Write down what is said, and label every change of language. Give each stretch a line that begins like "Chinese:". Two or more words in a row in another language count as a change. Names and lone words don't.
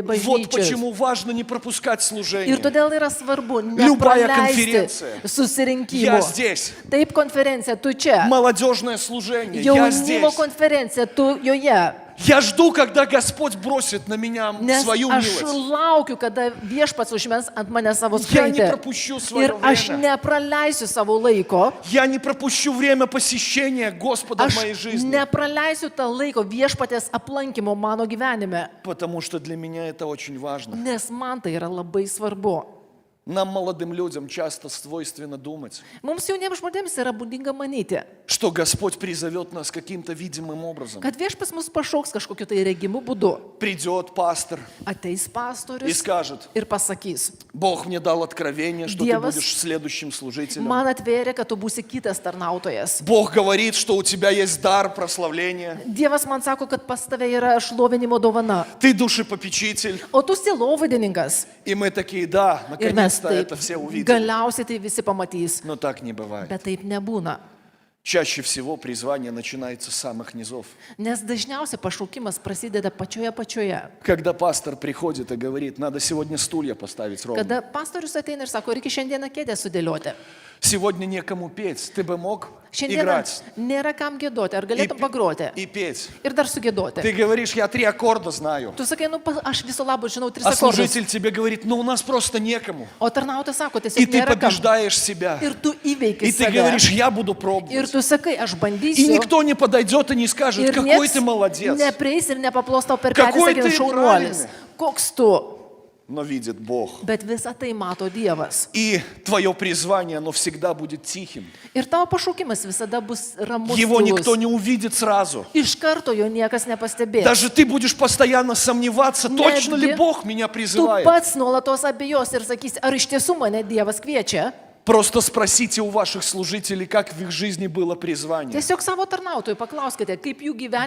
Russian: Вот
Lithuanian: bažnyčios.
Russian: почему важно не пропускать
Lithuanian: Ir
Russian: служение.
Lithuanian: todėl yra svarbu
Russian: Любая
Lithuanian: nepraleisti
Russian: конференция. Я
Lithuanian: susirinkimo.
Russian: здесь.
Lithuanian: Taip, konferencija, tu čia.
Russian: Молодежное служение. Я
Lithuanian: Jaunimo
Russian: здесь.
Lithuanian: konferencija, tu joje.
Russian: Я жду, когда Господь бросит на меня
Lithuanian: Nes
Russian: свою
Lithuanian: aš
Russian: милость.
Lithuanian: laukiu, kada viešpats užmes ant mane savo
Russian: Я не
Lithuanian: skraitę.
Russian: пропущу свое
Lithuanian: Ir aš
Russian: время.
Lithuanian: nepraleisiu savo laiko.
Russian: Я не пропущу время посещения Господа в
Lithuanian: Aš
Russian: моей жизни.
Lithuanian: nepraleisiu tą laiko viešpatės aplankimo mano gyvenime.
Russian: Потому что для меня это очень важно.
Lithuanian: Nes man tai yra labai svarbu.
Russian: Нам, молодым людям, часто свойственно думать,
Lithuanian: Mums jauniems žmonėms yra būdinga manyti,
Russian: что Господь призовет нас каким-то видимым образом.
Lithuanian: kad viešpas mus pašauks kažkokiu tai regimu būdu.
Russian: Придет пастор
Lithuanian: Ateis
Russian: и
Lithuanian: pastorius
Russian: скажет:
Lithuanian: ir pasakys,
Russian: Бог мне дал откровение, что ты
Lithuanian: Dievas
Russian: будешь следующим служителем.
Lithuanian: man atvėrė, kad tu būsi kitas tarnautojas.
Russian: Бог говорит, что у тебя есть дар прославления.
Lithuanian: Dievas man sako, kad pas tave yra šlovinimo dovana,
Russian: Ты душепопечитель.
Lithuanian: o tu sielovadininkas.
Russian: И мы такие: да,
Lithuanian: Ir mes
Russian: наконец-то
Lithuanian: taip
Russian: это все увидели.
Lithuanian: galiausiai tai visi pamatys.
Russian: Но так не бывает.
Lithuanian: Bet taip nebūna.
Russian: Чаще всего призвание начинается с самых низов.
Lithuanian: Nes dažniausiai pašaukimas prasideda pačioje.
Russian: Когда пастор приходит и говорит: надо сегодня стулья поставить ровно.
Lithuanian: Kada pastorius ateina ir sako, reikia šiandieną kėdę sudėlioti.
Russian: Сегодня некому петь. Ты бы мог
Lithuanian: Šiandieną
Russian: играть
Lithuanian: nėra kam gėdoti, ar
Russian: и,
Lithuanian: galėtum pagroti
Russian: и петь.
Lithuanian: ir dar sugėdoti.
Russian: Ты говоришь: я 3 аккорда знаю.
Lithuanian: Tu sakai, nu, aš viso labo žinau 3
Russian: А
Lithuanian: akordus.
Russian: служитель тебе говорит: ну у нас просто некому.
Lithuanian: O tarnautojas sako,
Russian: И
Lithuanian: tiesiog
Russian: ты
Lithuanian: nėra kam.
Russian: побеждаешь себя.
Lithuanian: Ir tu įveiki
Russian: И ты
Lithuanian: save.
Russian: говоришь: я буду
Lithuanian: Ir
Russian: пробовать.
Lithuanian: tu sakai, aš
Russian: И
Lithuanian: bandysiu.
Russian: никто не подойдет и не скажет:
Lithuanian: Ir
Russian: какой
Lithuanian: nieks
Russian: ты молодец.
Lithuanian: neprieis ir nepaplos tau per petį,
Russian: Какой
Lithuanian: sakė,
Russian: ты
Lithuanian: šaunuolis.
Russian: правильный.
Lithuanian: Koks tu?
Russian: Но видит Бог.
Lithuanian: Bet visą tai mato Dievas.
Russian: И твое призвание, оно всегда будет тихим.
Lithuanian: Ir tavo pašaukimas visada bus ramus.
Russian: Его
Lithuanian: tylus.
Russian: никто не увидит сразу.
Lithuanian: Iš karto jo niekas nepastebės.
Russian: Даже ты будешь постоянно сомневаться, точно ли
Lithuanian: Netgi
Russian: Бог меня
Lithuanian: Tu
Russian: призывает.
Lithuanian: pats nuolatos abejos ir sakysi, ar iš tiesų mane Dievas kviečia.
Russian: Просто спросите у ваших служителей, как в их жизни было призвание.
Lithuanian: Tiesiog savo tarnautojų paklauskite, kaip jų gyvenime